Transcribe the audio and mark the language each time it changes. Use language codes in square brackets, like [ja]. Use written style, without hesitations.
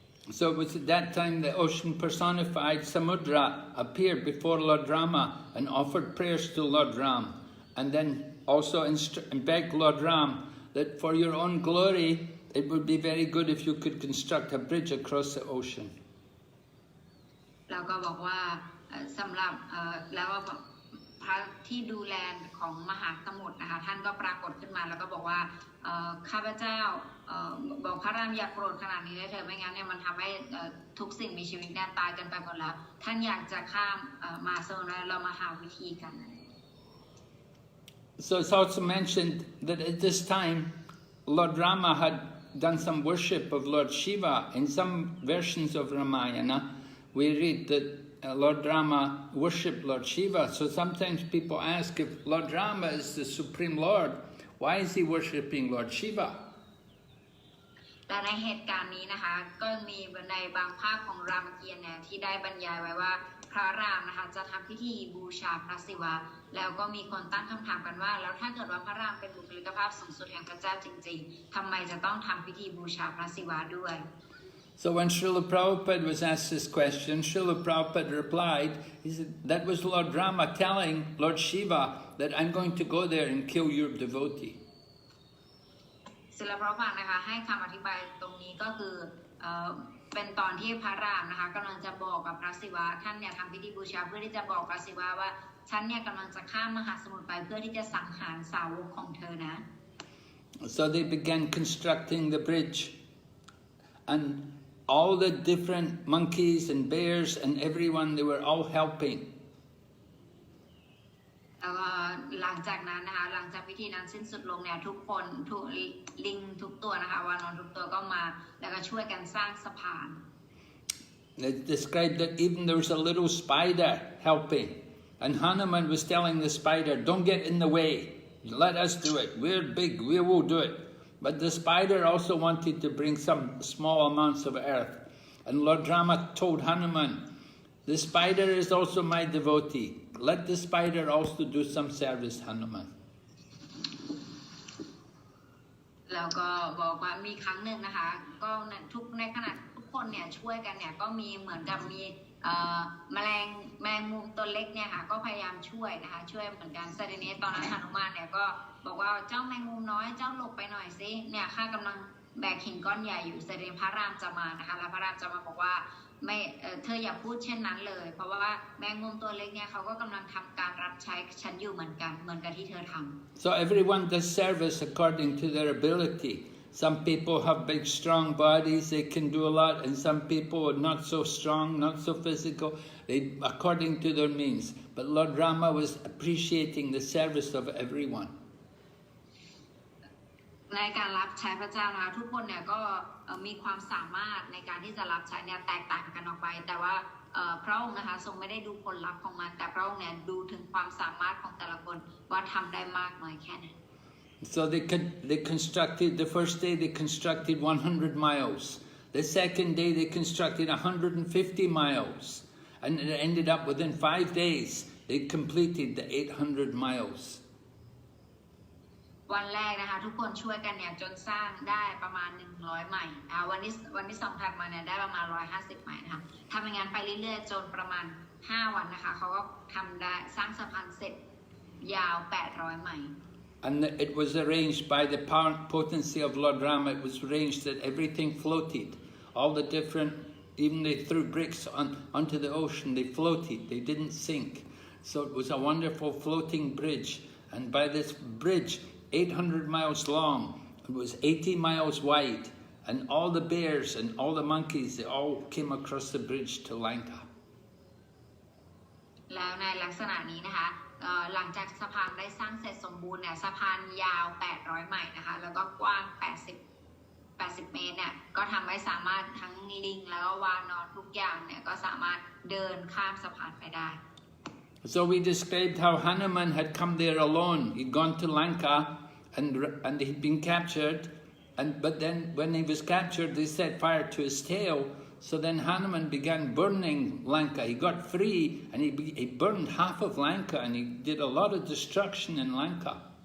[en] So it was at that time the ocean personified Samudra appeared before Lord Rama and offered prayers to Lord Ram, and then also begged Lord Ram that for your own glory it would be very good if you could construct a bridge across the ocean. [th] แล้วก็บอกว่าสำหรับแล้วก็พระที่ดูแลของมหาสมุทรนะคะท่านก็ปรากฏขึ้นมาแล้วก็บอกว่าข้าพเจ้าบอกพระรามอย่าโกรธขนาดนี้เลยเถอะไม่งั้นเนี่ยมันทำให้ทุกสิ่งมีชีวิตเนี่ยตายกันไปหมดแล้วท่านอยากจะข้ามมาโซนแล้วเรามาหาวิธีกัน [en] So it's also mentioned that at this time Lord Rama had done some worship of Lord Shiva. In some versions of Ramayana we read that Lord Rama worshipped Lord Shiva. So sometimes people ask if Lord Rama is the Supreme Lord, why is he worshipping Lord Shiva? [th] แต่ในเหตุการณ์นี้นะคะก็มีในบางภาคของรามเกียรติ์เนี่ยที่ได้บรรยายไว้ว่าพระรามนะคะจะทำพิธีบูชาพระศิวะแล้วก็มีคนตั้งคำถามกันว่าแล้วถ้าเกิดว่าพระรามเป็นบุคลิกภาพสูงสุดแห่งพระเจ้าจริงๆทำไมจะต้องทำพิธีบูชาพระศิวะด้วย [en] So when Srila Prabhupada was asked this question, Srila Prabhupada replied, he said, that was Lord Rama telling Lord Shiva that I'm going to go there and kill your devotee. [th] ศิลปะพังนะคะให้คำอธิบายตรงนี้ก็คือเป็นตอนที่พระรามนะคะกำลังจะบอกกับพระศิวะท่านเนี่ยทำพิธีบูชาเพื่อที่จะบอกพระศิวะว่าฉันเนี่ยกำลังจะข้ามมหาสมุทรไปเพื่อที่จะสังหารสาวกของเธอนะ [en] So they began constructing the bridge, and all the different monkeys and bears and everyone, they were all helping. [th] แล้วก็หลังจากนั้นนะคะหลังจากพิธีนั้นสิ้นสุดลงเนี่ยทุกคนทุกลิงทุกตัวนะคะวานอนทุกตัวก็มาแล้วก็ช่วยกันสร้างสะพาน [en] They described that even there was a little spider helping, and Hanuman was telling the spider, don't get in the way, let us do it, we're big, we will do it. But the spider also wanted to bring some small amounts of earth, and Lord Rama told Hanuman, the spider is also my devotee, let the spider also do some service, Hanuman. [th] แล้วก็บอกว่ามีครั้งหนึ่งนะคะก็ในขณะทุกคนเนี่ยช่วยกันเนี่ยก็มีเหมือนกับมีแมลงมุมตัวเล็กเนี่ยค่ะก็พยายามช่วยนะคะช่วยเหมือนกันแต่ทีนี้ตอนนั้นหนุมานเนี่ยก็บอกว่าเจ้าแมงมุมน้อยเจ้าหลบไปหน่อยสิเนี่ยข้ากำลังแบกหินก้อนใหญ่อยู่แต่ทีนี้พระรามจะมานะคะแล้วพระรามจะมาบอกว่าไม่เธออย่าพูดเช่นนั้นเลยเพราะว่าแมงมุมตัวเล็กเนี่ยเขาก็กำลังทำการรับใช้ฉันอยู่เหมือนกับที่เธอทำ [en] So everyone does service according to their ability. Some people have big strong bodies, they can do a lot, and some people are not so strong, not so physical, according to their means. But Lord Rama was appreciating the service of everyone. [th] ในการรับใช้พระเจ้านะคะทุกคนเนี่ยก็มีความสามารถในการที่จะรับใช้เนี่ยแตกต่างกันออกไปแต่ว่าพระองค์นะคะทรงไม่ได้ดูผลลัพธ์ของมันแต่พระองค์เนี่ยดูถึงความสามารถของแต่ละคนว่าทำได้มากน้อยแค่ไหน [en] So they constructed, the first day they constructed 100 miles. The second day they constructed 150 miles. And it ended up within 5 days they completed the 800 miles. [th] วันแรกนะคะทุกคนช่วยกันเนี่ยจนสร้างได้ประมาณ100ไมล์วันที่2ถัดมาเนี่ยได้ประมาณ150ไมล์นะคะทำอย่างนั้นไปเรื่อยๆจนประมาณ5วันนะคะเขาก็ทำได้สร้างสะพานเสร็จยาว800ไมล์ [en] And it was arranged by the potency of Lord Rama, it was arranged that everything floated. All the different, even they threw bricks onto the ocean, they floated, they didn't sink. So it was a wonderful floating bridge. And by this bridge, 800 miles long, it was 80 miles wide. And all the bears and all the monkeys, they all came across the bridge to Lanka. [th] แล้วในลักษณะนี้นะคะหลังจากสะพานได้สร้างเสร็จสมบูรณ์เนี่ยสะพานยาว800ไมล์นะคะแล้วก็กว้าง80เมตรเนี่ยก็ทำให้สามารถทั้งลิงแล้วก็วานอนทุกอย่างเนี่ยก็สามารถเดินข้ามสะพานไปได้ [en] So we described how Hanuman had come there alone. He'd gone to Lanka and he'd been captured. But then when he was captured, they set fire to his tail. So then Hanuman began burning Lanka. He got free and he burned half of Lanka and he did a lot of destruction in Lanka.